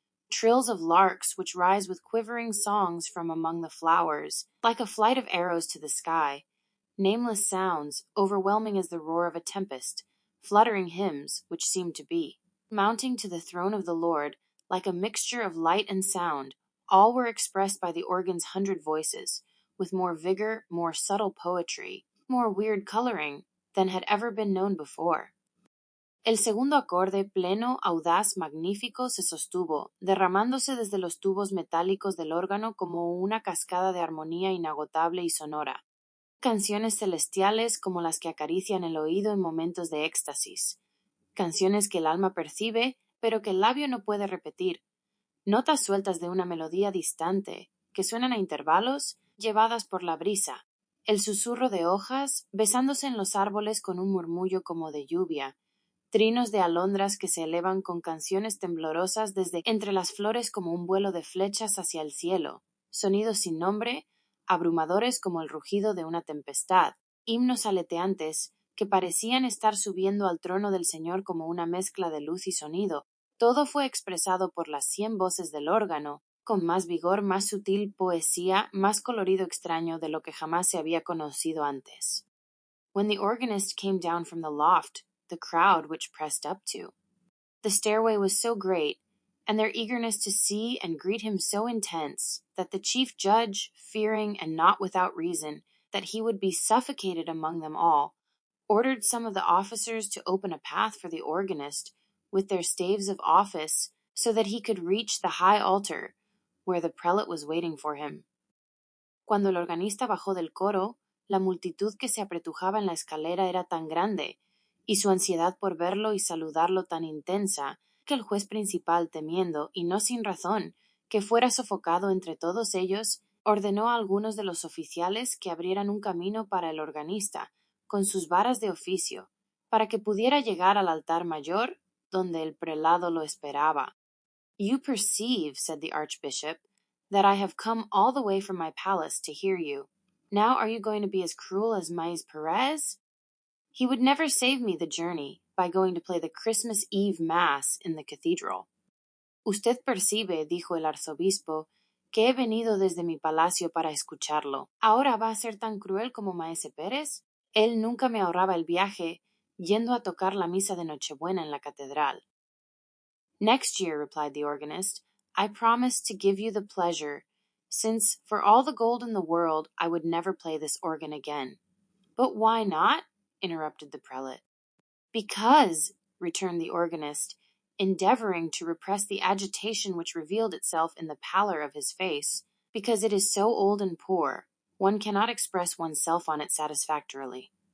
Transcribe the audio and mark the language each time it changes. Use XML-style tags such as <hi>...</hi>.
<en>trills of larks which rise with quivering songs from among the flowers, like a flight of arrows to the sky, nameless sounds, overwhelming as the roar of a tempest, fluttering hymns, which seem to be, mounting to the throne of the Lord, like a mixture of light and sound, all were expressed by the organ's 100 voices, with more vigor, more subtle poetry, more weird coloring, than had ever been known before.</en> <es>El segundo acorde, pleno, audaz, magnífico, se sostuvo, derramándose desde los tubos metálicos del órgano como una cascada de armonía inagotable y sonora. Canciones celestiales como las que acarician el oído en momentos de éxtasis. Canciones que el alma percibe, pero que el labio no puede repetir. Notas sueltas de una melodía distante, que suenan a intervalos, llevadas por la brisa. El susurro de hojas, besándose en los árboles con un murmullo como de lluvia. Trinos de alondras que se elevan con canciones temblorosas desde entre las flores como un vuelo de flechas hacia el cielo, sonidos sin nombre, abrumadores como el rugido de una tempestad, himnos aleteantes que parecían estar subiendo al trono del Señor como una mezcla de luz y sonido. Todo fue expresado por las 100 voces del órgano, con más vigor, más sutil poesía, más colorido extraño de lo que jamás se había conocido antes.</es> <en>When the organist came down from the loft, the crowd which pressed up to. The stairway was so great, and their eagerness to see and greet him so intense, that the chief judge, fearing, and not without reason, that he would be suffocated among them all, ordered some of the officers to open a path for the organist with their staves of office, so that he could reach the high altar, where the prelate was waiting for him.</en> <es>Cuando el organista bajó del coro, la multitud que se apretujaba en la escalera era tan grande, y su ansiedad por verlo y saludarlo tan intensa, que el juez principal, temiendo, y no sin razón, que fuera sofocado entre todos ellos, ordenó a algunos de los oficiales que abrieran un camino para el organista, con sus varas de oficio, para que pudiera llegar al altar mayor, donde el prelado lo esperaba.</es> <en>You perceive, said the archbishop, that I have come all the way from my palace to hear you. Now are you going to be as cruel as Maese Perez? He would never save me the journey by going to play the Christmas Eve Mass in the cathedral.</en> <es>Usted percibe, dijo el arzobispo, que he venido desde mi palacio para escucharlo. ¿Ahora va a ser tan cruel como Maese Pérez? Él nunca me ahorraba el viaje, yendo a tocar la misa de Nochebuena en la catedral.</es> <en>Next year, replied the organist, I promise to give you the pleasure, since for all the gold in the world I would never play this organ again. But why not? Interrupted the prelate. Because, returned the organist, endeavoring to repress the agitation which revealed itself in the pallor of his face, because it is so old and poor, one cannot express oneself on it satisfactorily.</en>